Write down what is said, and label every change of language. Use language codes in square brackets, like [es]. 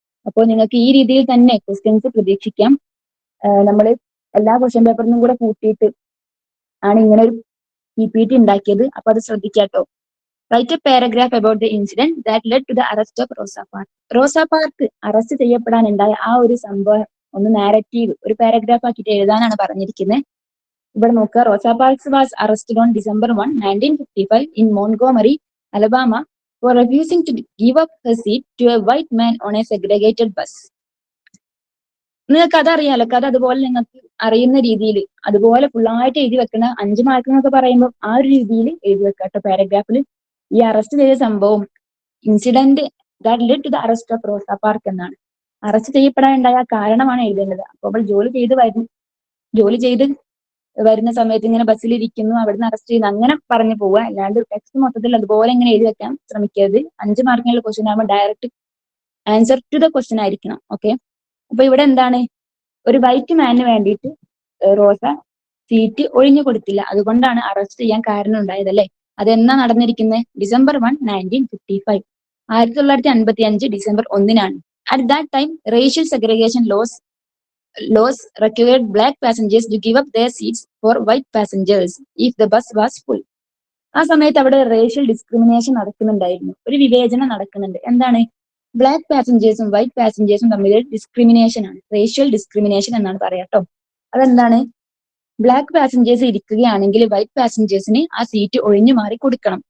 [ml] അപ്പോൾ നിങ്ങൾക്ക് ഈ രീതിയിൽ തന്നെ ക്വസ്റ്റ്യൻസ് പ്രതീക്ഷിക്കാം. നമ്മൾ എല്ലാ ക്വസ്റ്റ്യൻ പേപ്പറിനും കൂടെ കൂട്ടിയിട്ട് ആണ് ഇങ്ങനെ ഒരു PPT ഉണ്ടാക്കിയത്. അപ്പൊ അത് ശ്രദ്ധിക്കാട്ടോ. [en] Write a paragraph about the incident that led to the arrest of Rosa Park. [ml] Rose park arrest ചെയ്യപ്പെടാനുണ്ടായ ആ ഒരു സംഭവം ഒന്ന് നാരറ്റീവ്, ഒരു പാരഗ്രാഫ് ആക്കിയിട്ട് എഴുതാനാണ് പറഞ്ഞിരിക്കുന്നത്. ഇവിടെ നോക്കുക, [en] Rosa Parks was arrested on December 1, 1955 in Montgomery, Alabama for refusing to give up her seat to a white man on a segregated bus. [ml] നിങ്ങൾക്ക് കഥ അറിയാലോ, കഥ അതുപോലെ നിങ്ങൾക്ക് അറിയുന്ന രീതിയിൽ അതുപോലെ ഫുള്ളായിട്ട് എഴുതി വെക്കുന്ന 5 മാർക്ക് എന്നൊക്കെ പറയുമ്പോൾ ആ ഒരു രീതിയിൽ എഴുതി വെക്കാട്ടോ പാരഗ്രാഫിൽ. ഈ അറസ്റ്റ് ചെയ്ത സംഭവം, [en] incident that led to the arrest of Rosa Park [ml] എന്നാണ്. അറസ്റ്റ് ചെയ്യപ്പെടാനുണ്ടായ കാരണമാണ് എഴുതേണ്ടത്. അപ്പോൾ അവൾ ജോലി ചെയ്ത് വരുന്ന സമയത്ത് ഇങ്ങനെ ബസ്സിൽ ഇരിക്കുന്നു, അവിടുന്ന് അറസ്റ്റ് ചെയ്യുന്നു, അങ്ങനെ പറഞ്ഞു പോവുക. അല്ലാണ്ട് ടെക്സ്റ്റ് മൊത്തത്തിൽ അതുപോലെ ഇങ്ങനെ എഴുതി വെക്കാൻ ശ്രമിക്കരുത്. 5 മാർക്കിനുള്ള ക്വസ്റ്റ്യൻ ആകുമ്പോൾ [en] direct answer to the question [ml] ആയിരിക്കണം. ഓക്കെ, അപ്പൊ ഇവിടെ എന്താണ്, ഒരു വൈറ്റ് മാനിന് വേണ്ടിയിട്ട് റോസ സീറ്റ് ഒഴിഞ്ഞു കൊടുത്തില്ല, അതുകൊണ്ടാണ് അറസ്റ്റ് ചെയ്യാൻ കാരണം ഉണ്ടായത് അല്ലെ. അതെന്നാ നടന്നിരിക്കുന്നത്? December 1, 1955, 1955 December 1-നാണ്. [en] At that time racial segregation laws required black passengers to give up their seats for white passengers if the bus was full. [ml] ആ സമയത്ത് അവിടെ റേഷ്യൽ ഡിസ്ക്രിമിനേഷൻ നടക്കുന്നുണ്ടായിരുന്നു, ഒരു വിവേചനം നടക്കുന്നുണ്ട്. എന്താണ്? ബ്ലാക്ക് പാസഞ്ചേഴ്സും വൈറ്റ് പാസഞ്ചേഴ്സും തമ്മിൽ ഡിസ്ക്രിമിനേഷൻ ആണ്, റേഷ്യൽ ഡിസ്ക്രിമിനേഷൻ എന്നാണ് പറയാട്ടോ. അതെന്താണ്? ബ്ലാക്ക് പാസഞ്ചേഴ്സ് ഇരിക്കുകയാണെങ്കിൽ വൈറ്റ് പാസഞ്ചേഴ്സിന് ആ സീറ്റ് ഒഴിഞ്ഞു മാറി കൊടുക്കണം.